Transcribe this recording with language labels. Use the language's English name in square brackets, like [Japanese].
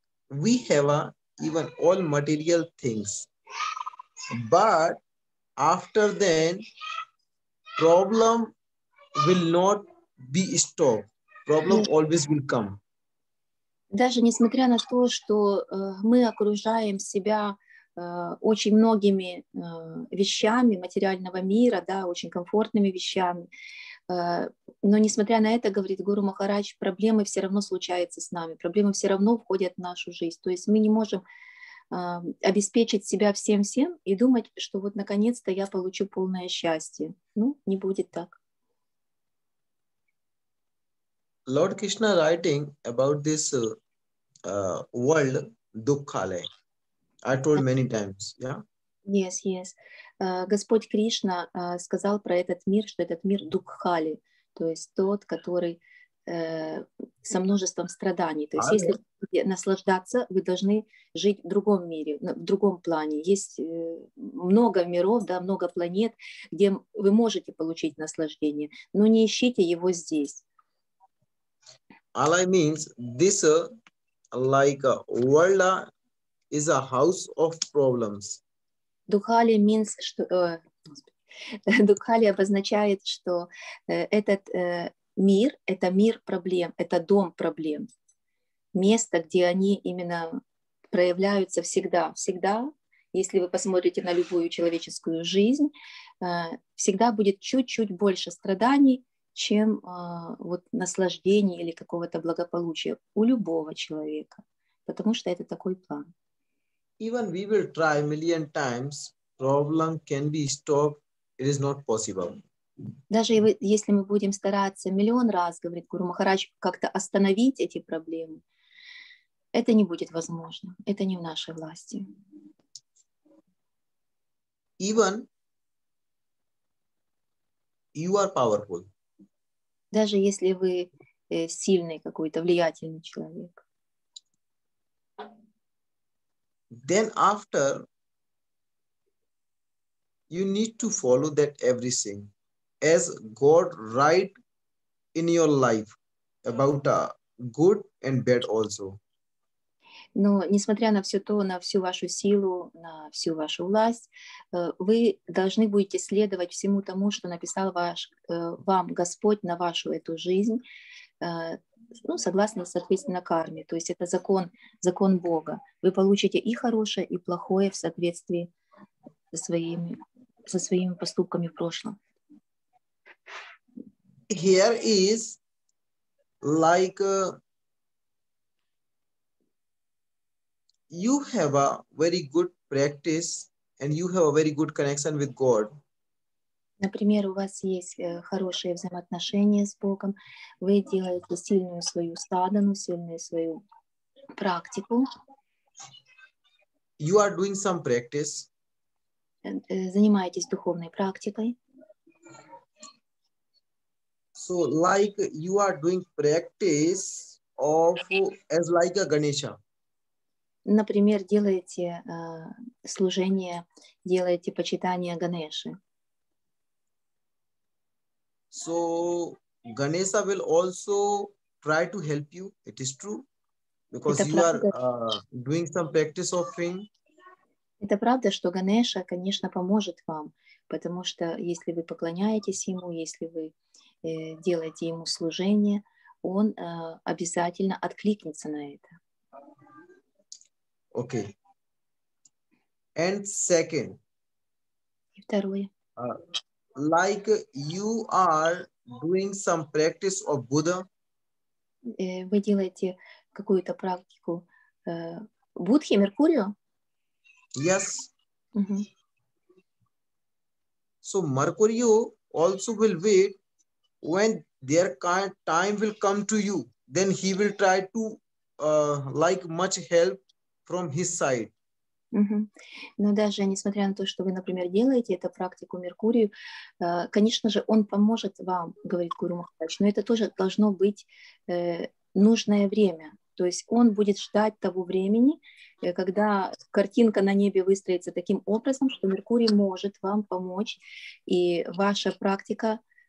[English] We have even all material things, but after then, problem will not be stopped. Problem always will come. [Russian] Даже несмотря на то, что мы окружаем себя очень многими вещами материального мира, да, очень комфортными вещами, но несмотря на это, говорит Гуру Махарадж, проблемы все равно случаются с нами, проблемы все равно входят в нашу жизнь. То есть мы не можем обеспечить себя всем-всем и думать, что вот наконец-то я получу полное счастье. Ну, не будет так. [English] Lord Krishna writing about this world Dukkhale. I told many times, yeah. Yes, yes. [Russian] Господь Кришна сказал про этот мир, что этот мир Дукхали, то есть тот, который со множеством страданий. То есть если вы хотите наслаждаться, вы должны жить в другом мире, в другом плане. Есть много миров, да, много планет, где вы можете получить наслаждение, но не ищите его здесь. [English] Alai means this like a world is a house of problems. [Russian] Дукхали [English] means, [Russian] что Дукхали обозначает, что этот мир — это мир проблем, это дом проблем, место, где они именно проявляются всегда. Всегда, если вы посмотрите на любую человеческую жизнь, всегда будет чуть-чуть больше страданий, чем вот наслаждений или какого-то благополучия у любого человека, потому что это такой план. [English] Even we will try million times, problem can be stopped. It is not possible. [Russian] Даже если мы будем стараться миллион раз, говорит Гуру Махарадж, как-то остановить эти проблемы, это не будет возможно. Это не в нашей власти. [English] Even you are powerful. [Russian] Даже если вы сильный какой-то, влиятельный человек. [English] Then after, you need to follow that everything as God write in your life about good and bad also. [Russian] Но несмотря на все то, на всю вашу силу, на всю вашу власть, вы должны будете следовать всему тому, что написал вам Господь на вашу эту жизнь, ну, согласно, соответственно, карме. То есть это закон Бога. Вы получите и хорошее, и плохое в соответствии со своими поступками в прошлом. [English] Here is like you have a very good practice and you have a very good connection with God, [Russian] Например, у вас есть хорошие взаимоотношения с Богом, вы делаете сильную свою садану, сильную свою практику, [English] you are doing some practice, [Russian] занимаетесь духовной практикой. [English] so like you are doing practice of as like a Ganesha. [Russian] Например, делаете служение, делаете почитание Ганеши. [English] So Ganesha will also try to help you. It is true because [Russian] Это [English] you are [Russian] правда, [English] doing some practice of him. [Russian] это правда, что Ганеша, конечно, поможет вам, потому что если вы поклоняетесь ему, если вы делаете ему служение, он обязательно откликнется на это. [English] Okay. And second, [Russian] И второе. [English] like you are doing some practice of Buddha. [Russian] Вы делаете какую-то практику Будхи, Меркурию? [English] Yes. Угу. So Mercurio also will wait when their time will come to you. Then he will try to like much help from his side. Угу. [Russian] Но даже несмотря на то, что вы, например, делаете эту практику Меркурию, конечно же, он поможет вам, говорит Гуру Махарадж, но это тоже должно быть нужное время. То есть он будет ждать того времени, когда картинка на небе выстроится таким образом, что Меркурий может вам помочь, и ваша практика,